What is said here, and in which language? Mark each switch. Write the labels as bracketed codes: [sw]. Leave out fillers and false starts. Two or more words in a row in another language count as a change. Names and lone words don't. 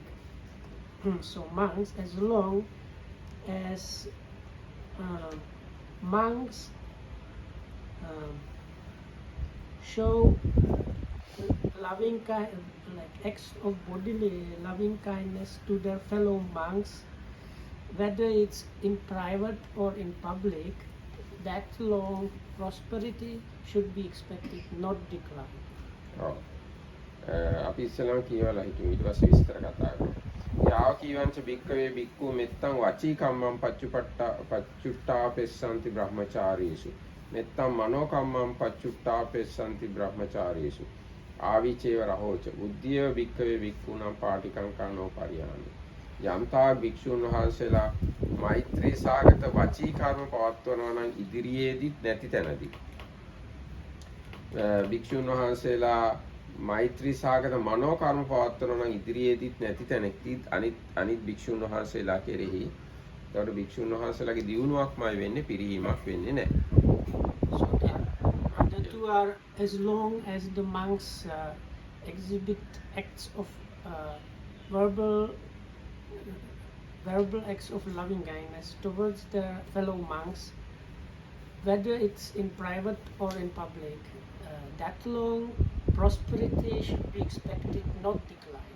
[en] So monks, as long as monks show loving like acts of bodily loving kindness to their fellow monks, whether it's in private or in public, that long prosperity should be expected, not decline. [si] අපි ඉස්සෙල්ලාම කියවලා හිටියු ඊට පස්සේ විස්තර කතා කරමු. [pi] යාව කීවංච භික්ඛවේ භික්ඛු මෙත්තං වචී කම්මං පච්චුට්ටා පෙස්සන්ති බ්‍රහ්මචාරීසු මෙත්තං මනෝ කම්මං පච්චුට්ටා පෙස්සන්ති බ්‍රහ්මචාරීසු ආවිචේව රහෝච උද්දීව භික්ඛවේ භික්ඛුණං පාටිකංකා නෝපරිහානි. [si] යම්තා භික්ෂුන් වහන්සේලා මෛත්‍රී සාගත වචී කර්ම පවත්වනවා නම් ඉදිරියේදීත් නැති තැනදී භික්ෂුන් වහන්සේලා මෛත්‍රී සාගත මනෝ කර්ම පවත්වනවා නම් ඉදිරියේදීත් නැති තැනකදී අනිත් භික්ෂුන් වහන්සේලා කෙරෙහි ඒකට භික්ෂුන් වහන්සේලාගේ දියුණුවක්මයි වෙන්නේ, පිරිහීමක් වෙන්නේ නැහැ. [en] So the two are, as long as the monks exhibit acts of verbal acts of loving kindness towards their fellow monks, whether it's in private or in public, that long prosperity should be expected, not decline.